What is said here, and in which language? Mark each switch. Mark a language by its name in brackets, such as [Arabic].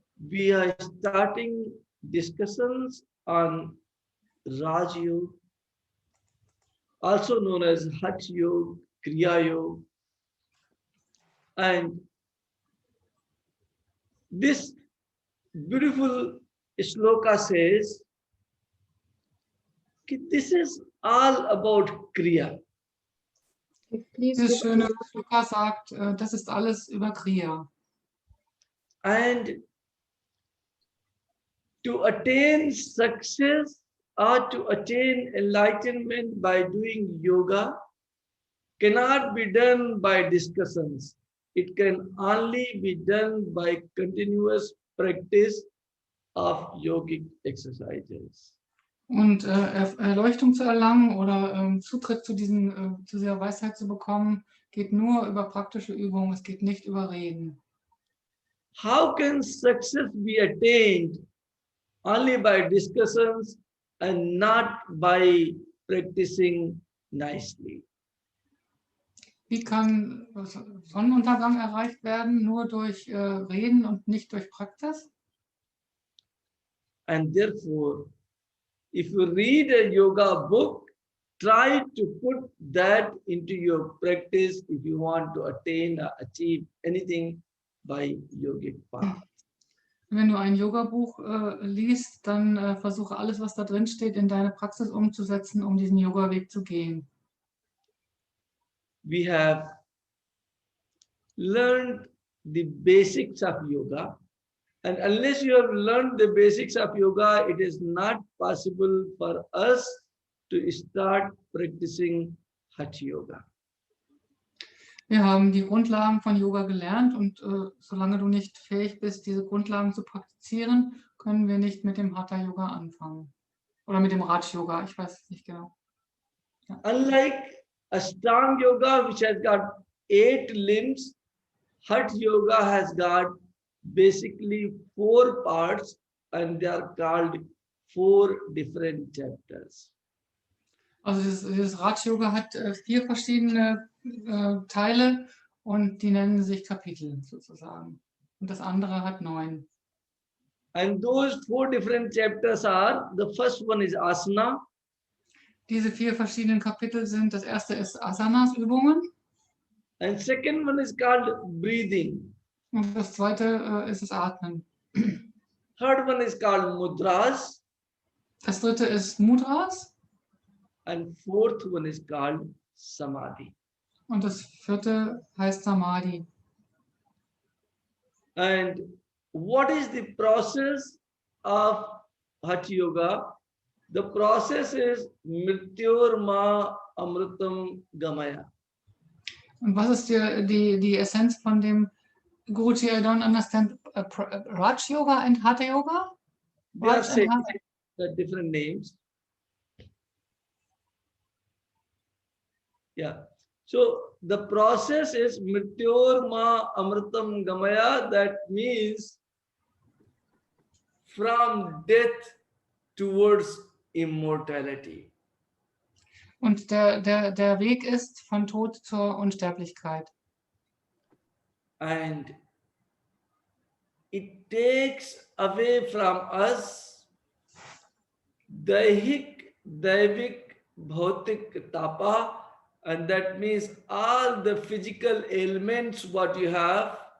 [English] We are starting discussions on Raj Yoga, also known as Hatha-Yoga, Kriya-Yoga. And this beautiful shloka says, this is all about Kriya. [German] Dieses schöne Shloka sagt, das ist alles über Kriya. [English] And to attain success or to attain enlightenment by doing yoga cannot be done by discussions. It can only be done by continuous practice of yogic exercises. [German] Und Erleuchtung zu erlangen oder Zutritt zu dieser Weisheit zu bekommen, geht nur über praktische Übungen, es geht nicht über Reden. [English] How can success be attained only by discussions and not by practicing nicely? [German] Wie kann Sonnenuntergang erreicht werden? Nur durch Reden und nicht durch Praxis? [English] And therefore, if you read a yoga book, try to put that into your practice if you want to attain or achieve anything by yogic path. [German] Wenn du ein Yoga-Buch liest, dann versuche alles, was da drin steht, in deine Praxis umzusetzen, um diesen Yoga-Weg zu gehen. [English] We have learned the basics of yoga, and unless you have learned the basics of yoga, it is not possible for us to start practicing Hatha-Yoga. [German] Wir haben die Grundlagen von Yoga gelernt und solange du nicht fähig bist, diese Grundlagen zu praktizieren, können wir nicht mit dem Hatha-Yoga anfangen. Oder mit dem Raj-Yoga, ich weiß es nicht genau. Ja. [English] Unlike Ashtanga Yoga, which has got 8 limbs, Hatha-Yoga has got basically 4 parts and they are called 4 different chapters. [German] Also dieses Raj-Yoga hat 4 verschiedene Teile und die nennen sich Kapitel sozusagen. Und das andere hat 9. [English] And those 4 different chapters are, the first one is asana. [German] Diese 4 verschiedenen Kapitel sind, das erste ist Asanas, Übungen. [English] And second one is called breathing. [German] Und das zweite ist das Atmen. [English] Third one is called mudras. [German] Das dritte ist Mudras. [English] And fourth one is called samadhi. [German] Und das vierte heißt Samadhi. [English] And what is the process of Hatha-Yoga? The process is [Sanskrit] mrityorma amritam gamaya. [German] Und was ist die Essenz von dem Guruji? [English] I don't understand. Raj Yoga and Hatha Yoga? They are saying different names. Yeah. So the process is [Sanskrit] mrityorma amritam gamaya. [English] That means from death towards immortality. [German] Und der Weg ist von Tod zur Unsterblichkeit. [English] And it takes away from us [Sanskrit] daihik, daivik, bhautik tapa, [English] and that means all the physical ailments what you have,